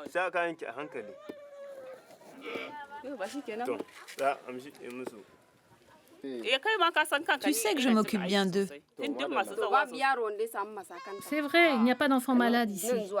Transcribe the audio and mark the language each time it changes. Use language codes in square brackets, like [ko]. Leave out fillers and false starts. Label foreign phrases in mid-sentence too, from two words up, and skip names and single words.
[ha] sa kayan ki a hankali yau ba shi kenan to za amshi musu kai ma ka san kanka [fr] Tu sais que je m'occupe bien d'eux. C'est vrai, il n'y a pas d'enfants malades ici.